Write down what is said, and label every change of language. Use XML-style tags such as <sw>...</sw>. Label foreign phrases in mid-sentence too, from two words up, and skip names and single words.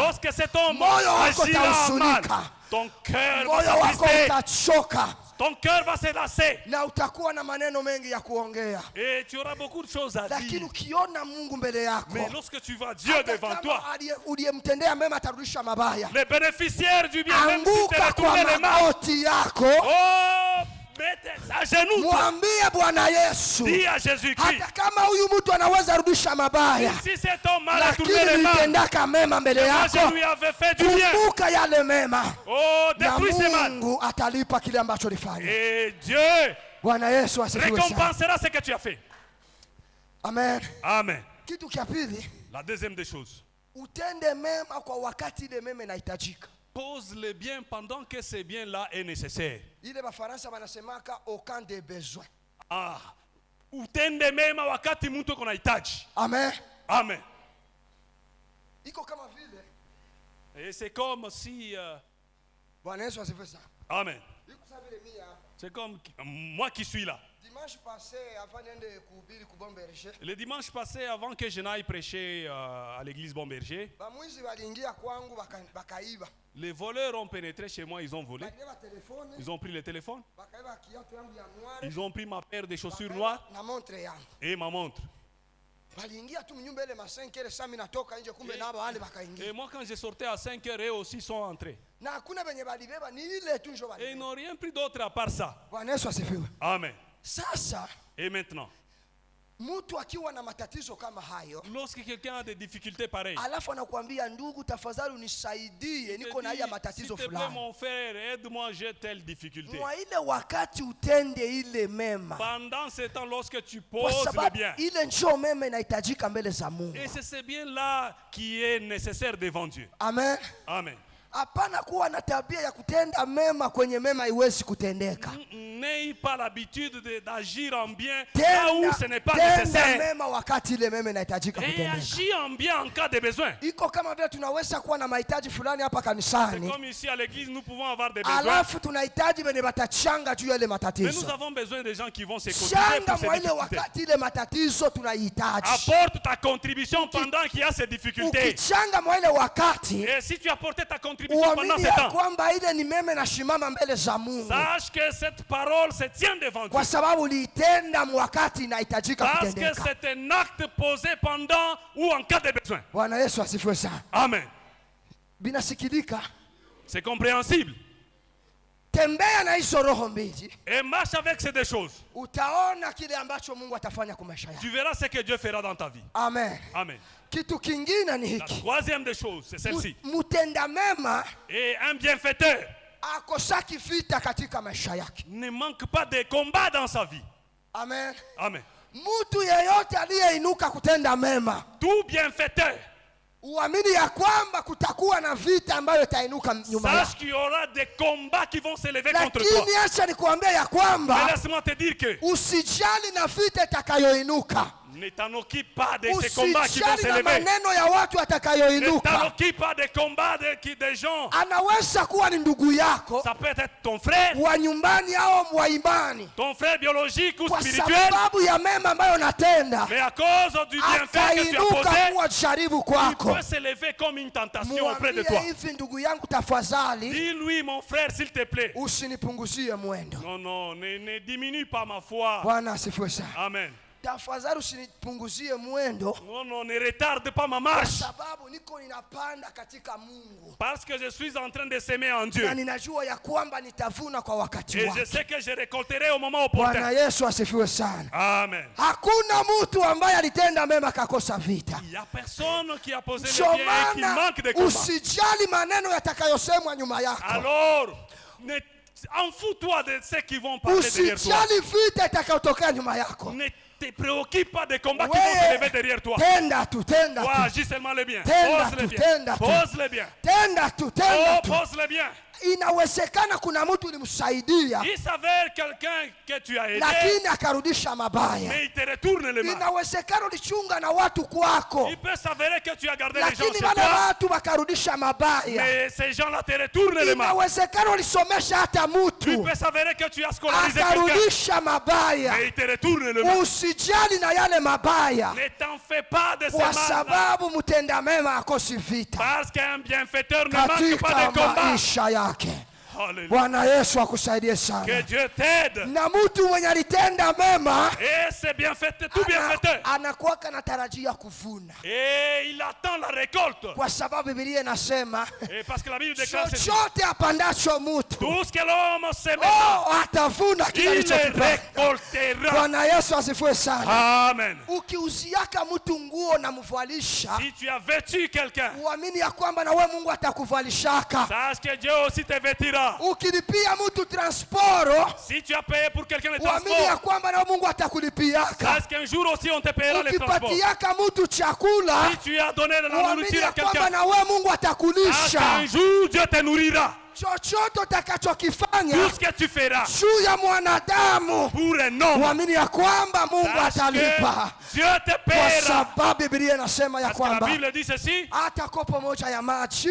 <fr>lorsque cet homme</fr> <sw>moyo wako</sw> <fr>agira mal,</fr> <sw>utahuzunika,</sw> <fr>ton cœur va</fr> <sw>moyo wako</sw> <fr>s'attrister,</fr> <sw>utachoka.</sw> <fr>ton cœur va se lasser.</fr> <sw>na utakuwa na maneno mengi ya kuongea,</sw> <fr>Et tu auras beaucoup de choses à</fr> <sw>lakini</sw> <fr>dire.</fr> <sw>ukiona Mungu mbele yako,</sw> <fr>Mais lorsque tu vois Dieu</fr> <sw>hata</sw> <fr>devant</fr> <sw>kama</sw> <fr>toi,</fr> <sw>uliyemtendea mema atarudisha mabaya,</sw> <fr>les bénéficiaires du bien, même si tu</fr> <sw>anguka</sw> <fr>retourné</fr> <sw>kwa</sw> <fr>les mains,</fr> <sw>magoti yako,</sw> <fr>oh, mets à genoux,</fr> <sw>mwambie Bwana Yesu,</sw> <fr>dis à Jésus-Christ,</fr> <sw>hata kama huyu mtu anaweza rudisha mabaya,</sw> <fr>si cet homme a retourné</fr> <sw>lakini</sw> <fr>les mains,</fr> <sw>nitendaka mema mbele</sw> <fr>moi</fr> <sw>yako,</sw> <fr>je lui avais fait du bien.</fr> <sw>kumbuka yale mema, Oh, na</sw> <fr>détruis ces mal.</fr> <sw>Mungu atalipa kile ambacho ulifanya.</sw> <fr>Et Dieu</fr> <sw>Bwana Yesu asifiwe sana.</sw> <fr>récompensera ce que tu as fait. Amen. Amen.</fr> <sw>Kitu cha pili,</sw> <fr>La deuxième des choses,</fr> <sw>utende mema kwa wakati ile mema inahitajika.</sw> <fr>pose le bien pendant que ce bien-là est nécessaire.</fr> <sw>Ile Bafaransa wanasemaka au</sw> <fr>camp des besoins.</fr> <sw>Ah, utende mema wakati mtu kuna hitaji. Amen. Amen. Iko kama vile,</sw> <fr>Et c'est comme si</fr> <sw>Bwana Yesu asifiwe sana. Amen. Iko kama vile mimi hapa.</sw> <fr>C'est comme moi qui suis là. Dimanche passé</fr> <sw>avant niende kuhubiri ku Bomberger,</sw> <fr>Le dimanche passé, avant que je n'aille prêcher à l'église Bomberger,</fr> <sw>bamwizi waliingia kwangu bakaiba.</sw> <fr>les voleurs ont pénétré chez moi, ils ont volé.</fr> <sw>Bakaiba telefone,</sw> <fr>Ils ont pris le téléphone,</fr> <sw>bakaiba kiatu yangu ya noir,</sw> <fr>ils ont pris ma paire de chaussures noires</fr> <sw>na montre yangu.</sw> <fr>et ma montre.</fr> <sw>Waliingia tu mnyumba ile masenkele, sasa mimi natoka nje, kumbe nabo wale bakaingia.</sw> <fr>Et moi, quand je sortais à 5 heures, eux aussi sont entrés.</fr> <sw>Na hakuna benye balibeba, ni ile tu njo</sw> <fr>Et ils</fr> <sw>balibeba.</sw> <fr>n'ont rien pris d'autre à part ça.</fr> <sw>Bwana Yesu asifiwe. Amen. Sasa</sw> <fr>Et maintenant,</fr> <sw>mtu akiwa na matatizo kama hayo,</sw> <fr>lorsque quelqu'un a des difficultés pareilles,</fr> <sw>alafu anakuambia ndugu, tafadhali unisaidie,</sw> <fr>il te</fr> <sw>niko na haya</sw> <fr>dit, s'il</fr> <sw>matatizo</sw> <fr>te plaît,</fr> <sw>fulani,</sw> <fr>mon frère, aide-moi, j'ai telle difficulté.</fr> <sw>mwa ile wakati utende ile mema,</sw> <fr>Pendant ce temps, lorsque tu</fr> <sw>kwa</sw> <fr>poses le</fr> <sw>sababu</sw> <fr>bien,</fr> <sw>ile njoo mema inahitajika mbele za Mungu.</sw> <fr>et c'est ce bien-là qui est nécessaire devant Dieu. Amen. Amen.</fr> <sw>Hapana kuwa na tabia ya kutenda mema kwenye mema haiwezi kutendeka.</sw> <fr>N'ayez pas l'habitude d'agir en bien là où ce n'est pas</fr> <sw>Tenda</sw> <fr>nécessaire.</fr> <sw>mema wakati ile mema inahitajika</sw> <fr>Et</fr> <sw>kutendeka.</sw> <fr>agis en bien en cas de besoin.</fr> <sw>Iko kama vile tunaweza kuwa na mahitaji fulani hapa</sw> <fr>C'est</fr> <sw>kanisani,</sw> <fr>comme ici à l'église, nous pouvons avoir des besoins.</fr> <sw>alafu tunahitaji benye batachanga juu ya ile</sw> <fr>Mais nous</fr> <sw>matatizo.</sw> <fr>avons besoin de gens qui vont se cotiser</fr> <sw>Changa</sw> <fr>pour ces</fr> <sw>mwa ile</sw> <fr>difficultés.</fr> <sw>wakati ile matatizo tunahitaji.</sw> <fr>Apporte ta contribution pendant qu'il y a ces difficultés.</fr> <sw>Ukichanga mwa ile wakati,</sw> <fr>Et si tu apportes ta contribution pendant</fr> <sw>uamini</sw> <fr>ce</fr> <sw>ya</sw> <fr>temps,</fr> <sw>kwamba ile ni mema na shimama mbele za Mungu,</sw> <fr>sache que cette parole se tient devant Dieu.</fr> <sw>kwa sababu uliitenda mwakati inahitajika</sw> <fr>Parce que</fr> <sw>kutendeka.</sw> <fr>c'est un acte posé pendant ou en cas de besoin.</fr> <sw>Bwana Yesu asifiwe sana. Amen. Binasikilika.</sw> <fr>C'est compréhensible.</fr> <sw>Tembea na hizo roho mbili,</sw> <fr>Et marche avec ces deux choses.</fr> <sw>utaona kile ambacho Mungu atafanya kwa maisha yako.</sw> <fr>Tu verras ce que Dieu fera dans ta vie. Amen. Amen.</fr> <sw>Kitu kingine ni</sw> <fr>La</fr> <sw>hiki,</sw> <fr>troisième des choses, c'est celle-ci.</fr> <sw>mutenda mema</sw> <fr>Et un bienfaiteur</fr> <sw>akosaki vita katika maisha yake.</sw> <fr>ne manque pas de combat dans sa vie. Amen. Amen.</fr> <sw>Mtu yeyote aliyeinuka kutenda mema,</sw> <fr>Tout bienfaiteur,</fr> <sw>uamini ya kwamba kutakuwa na vita ambayo itainuka nyuma</sw> <fr>sache</fr> <sw>yako.</sw> <fr>qu'il y aura des combats qui vont s'élever contre toi.</fr> <sw>Lakini acha nikuambia ya</sw> <fr>Mais</fr> <sw>kwamba</sw> <fr>laisse-moi te dire que</fr> <sw>usijali na vita itakayoinuka,</sw> <fr>ne t'en occupe pas de ces combats qui vont</fr> <sw>usijali na</sw> <fr>s'élever.</fr> <sw>maneno ya watu</sw> <fr>Ne t'en</fr> <sw>watakayoinuka.</sw> <fr>occupe pas des combats des gens.</fr> <sw>Anaweza kuwa ni ndugu yako</sw> <fr>Ça peut être ton frère,</fr> <sw>wa nyumbani au wa imani,</sw> <fr>ton frère biologique ou</fr> <sw>kwa</sw> <fr>spirituel.</fr> <sw>sababu ya mema ambayo natenda</sw> <fr>Mais à cause du bienfait que tu as</fr> <sw>akainuka</sw> <fr>posé,</fr> <sw>kuwa jaribu</sw> <fr>il</fr> <sw>kwako.</sw> <fr>peut s'élever comme une tentation auprès de toi.</fr> <sw>Mwambie hivi, ndugu yangu, tafadhali</sw> <fr>Dis-lui, mon frère, s'il te plaît.</fr> <sw>usinipunguzie mwendo.</sw> <fr>Non, non, ne diminue pas ma foi.</fr> <sw>Bwana asifiwe sana. Amen. Tafadhali usinipunguzie mwendo,</sw> <fr>Non, non, ne retarde pas ma</fr> <sw>kwa</sw> <fr>marche.</fr> <sw>sababu niko ninapanda katika Mungu</sw> <fr>Parce que je suis en train de s'aimer en Dieu.</fr> <sw>na ninajua ya kwamba nitavuna kwa wakati</sw> <fr>Et je</fr> <sw>wake.</sw> <fr>sais que je récolterai au moment</fr> <sw>Bwana</sw> <fr>opportun.</fr> <sw>Yesu asifiwe sana. Amen. Hakuna mtu ambaye alitenda mema akakosa vita.</sw> <fr>Il n'y a personne qui a posé le</fr> <sw>Ndio</sw> <fr>bien et qui</fr> <sw>maana</sw> <fr>manque de combat.</fr> <sw>usijali maneno yatakayosemwa nyuma yako,</sw> <fr>Alors, en fous-toi de ceux qui vont parler derrière toi.</fr> <sw>usijali vita itakayotokea nyuma yako.</sw> <fr>Ne te préoccupe pas des combats qui vont</fr> <sw>Wewe,</sw> <fr>s'élever derrière toi.</fr> <sw>tenda tu, tenda</sw> <fr>Toi,</fr> <sw>tu,</sw> <fr>agis seulement le bien.</fr> <sw>Tenda</sw> <fr>Pose le</fr> <sw>tu,</sw> <fr>bien.</fr> <sw>tenda tu.</sw> <fr>Pose le bien.</fr> <sw>tenda tu, tenda Oh, tu.</sw> <fr>pose le bien.</fr> <sw>Inawezekana kuna mtu ulimsaidia</sw> <fr>Il s'avère quelqu'un que tu as aidé,</fr> <sw>lakini akarudisha mabaya.</sw> <fr>mais il te retourne les mains.</fr> <sw>Inawezekana ulichunga na watu kwako,</sw> <fr>Il peut s'avérer que tu as gardé les gens</fr> <sw>lakini</sw> <fr>chez</fr> <sw>wale</sw> <fr>toi,</fr> <sw>watu wakarudisha mabaya.</sw> <fr>mais ces gens-là te retournent les mains.</fr> <sw>Inawezekana ulisomesha hata</sw> <fr>Il</fr> <sw>mtu</sw> <fr>peut s'avérer que tu as scolarisé quelqu'un,</fr> <sw>akarudisha mabaya.</sw> <fr>mais il te retourne les mains.</fr> <sw>Usijali na yale mabaya,</sw> <fr>Ne t'en fais pas de ces</fr> <sw>kwa</sw> <fr>mal</fr> <sw>sababu mtenda mema akosi vita</sw> <fr>parce qu'un bienfaiteur ne manque pas de</fr> <sw>katika</sw> <fr>combat.</fr> <sw>maisha yake. Alléluia. Bwana Yesu akusaidie</sw> <fr>Que</fr> <sw>sana.</sw> <fr>Dieu t'aide.</fr> <sw>Na mtu mwenye alitenda mema</sw> <fr>Et c'est bien fait, tout bien fait.</fr> <sw>anakuwa anatarajia kuvuna,</sw> <fr>Et il attend la récolte.</fr> <sw>kwa sababu Biblia inasema</sw> <fr>Et parce que la Bible déclare ceci.</fr> <sw>chochote apandacho mtu</sw> <fr>Tout ce que l'homme sèmera,</fr> <sw>atavuna kile</sw> <fr>il le</fr> <sw>alichokipanda.</sw> <fr>récoltera.</fr> <sw>Bwana Yesu asifiwe sana. Amen. Ukiuziaka mtu nguo na mvalisha,</sw> <fr>Si tu as vêtu quelqu'un,</fr> <sw>uamini ya kwamba na wewe Mungu atakuvalishaka.</sw> <fr>sache que Dieu aussi te vêtira.</fr> <sw>Ukilipia mtu transporo,</sw> <fr>Si tu as payé pour quelqu'un le</fr> <sw>uamini ya</sw> <fr>transport,</fr> <sw>kwamba na wewe Mungu atakulipiaka.</sw> <fr>sache qu'un jour aussi on te paiera le transport.</fr> <sw>Ukipatiaka mtu chakula,</sw> <fr>Si tu as donné de la</fr> <sw>uamini</sw> <fr>nourriture</fr> <sw>ya</sw> <fr>à</fr> <sw>kwamba</sw> <fr>quelqu'un,</fr> <sw>na wewe Mungu</sw> <fr>sache</fr> <sw>atakulisha.</sw> <fr>qu'un jour Dieu te nourrira.</fr> <sw>Chochote utakachokifanya</sw> <fr>Tout ce que tu feras</fr> <sw>juu ya mwanadamu,</sw> <fr>pour un homme,</fr> <sw>uamini ya kwamba Mungu</sw> <fr>sache</fr> <sw>atalipa,</sw> <fr>que Dieu te</fr> <sw>kwa</sw> <fr>paiera.</fr> <sw>sababu Biblia inasema ya</sw> <fr>Parce que la</fr> <sw>kwamba</sw> <fr>Bible dit ceci,</fr> <sw>hata kopo moja ya maji</sw>